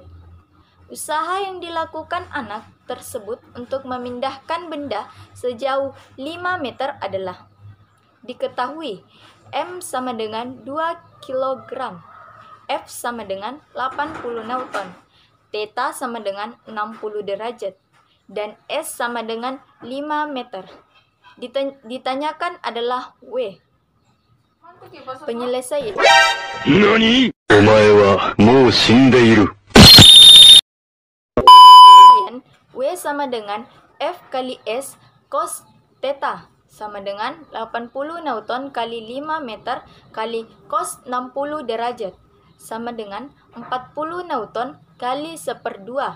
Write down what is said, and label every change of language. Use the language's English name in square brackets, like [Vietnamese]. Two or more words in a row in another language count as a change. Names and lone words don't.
[Indonesian] Usaha yang dilakukan anak tersebut untuk memindahkan benda sejauh 5 meter adalah: diketahui M sama dengan 2 kg, F sama dengan 80 Newton, theta sama dengan 60 derajat, dan S sama dengan 5 meter. Ditanyakan adalah W. Penyelesaian. [Japanese] Nani? お前はもう死んでいる. [Indonesian] W sama dengan F kali S cos theta sama dengan 80 Newton kali 5 meter kali cos 60 derajat sama dengan 40 Newton kali 1/2.